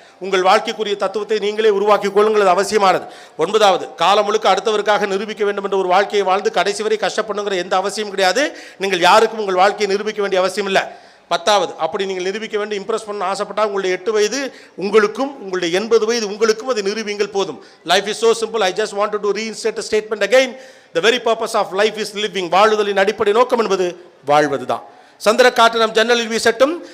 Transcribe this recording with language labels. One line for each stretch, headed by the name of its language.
Tamil: உங்கள் வாழ்க்கைக்குரிய தத்துவத்தை நீங்களே உருவாக்கிக் கொள்ளுங்கள், அது அவசியமானது. ஒன்பதாவது, காலம் முழுக்க அடுத்தவருக்காக நிரூபிக்க வேண்டும் என்ற ஒரு வாழ்க்கையை வாழ்ந்து கடைசி வரை கஷ்டப்படுங்கிற எந்த அவசியம் கிடையாது. நீங்கள் யாருக்கும் உங்கள் வாழ்க்கையை நிரூபிக்க வேண்டிய அவசியம் இல்லை. பத்தாவது, அப்படி நீங்கள் நிரூபிக்க வேண்டும், இம்ப்ரெஸ் பண்ண ஆசைப்பட்டால் உங்களுடைய 8 வயது உங்களுக்கும் உங்களுடைய 80 வயது உங்களுக்கும் அதை நிரூபிங்கள் போதும்.
English: Life is so simple. I just wanted to reinstate a statement again. The very purpose of life is living.
Tamil: வாழுதலின் அடிப்படை நோக்கம் என்பது வாழ்வதுதான். சந்திர காற்று நம் ஜன்னலில் வீசட்டும்.